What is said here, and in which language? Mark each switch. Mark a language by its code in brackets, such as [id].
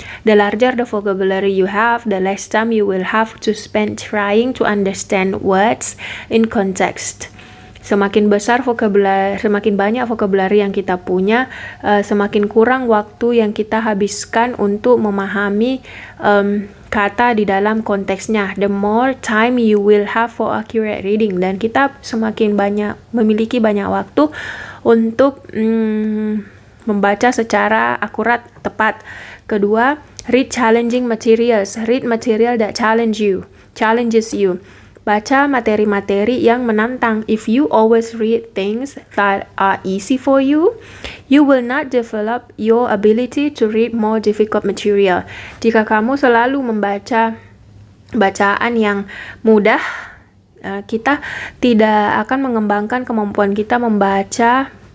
[en] The larger the vocabulary you have, the less time you will have to spend trying to understand words in context. [id] Semakin banyak vocabulary yang kita punya, semakin kurang waktu yang kita habiskan untuk memahami kata di dalam konteksnya. [en] The more time you will have for accurate reading, [id] dan kita semakin memiliki banyak waktu untuk membaca secara akurat, tepat. Kedua, [en] read challenging materials. Read material that challenges you. [id] Baca materi-materi yang menantang. [en] If you always read things that are easy for you, you will not develop your ability to read more difficult material. [id] Jika kamu selalu membaca bacaan yang mudah, kita tidak akan mengembangkan kemampuan kita membaca.